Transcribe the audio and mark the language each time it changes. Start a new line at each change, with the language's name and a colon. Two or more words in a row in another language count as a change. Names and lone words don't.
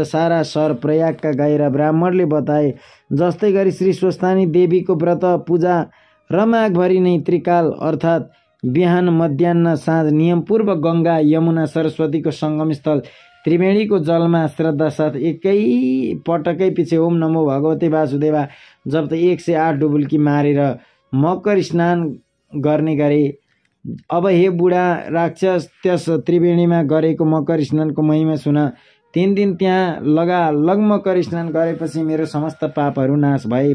Nepali: सारा सहर प्रयागका गएर ब्राह्मणले बताए जस्तै गरी श्री स्वस्थानी देवीको व्रत पूजा र माघभरि नै त्रिकाल अर्थात् बिहान मध्याह्न साँझ नियमपूर्वक गङ्गा यमुना सरस्वतीको सङ्गम स्थल त्रिवेणीको जलमा श्रद्धा साथ एकै पटकै पछि
Sanskrit: ओम नमो भगवते वासुदेवा
Nepali: जब त 108 डुबुल्की मारेर मकर स्नान गर्ने गरे। अब हे बुढा राक्षस, त्यस त्रिवेणीमा गरेको मकर स्नानको महिमा सुन। 3 दिन त्यहाँ लगालग मकर स्नान गरेपछि मेरो समस्त पापहरू नाश भए।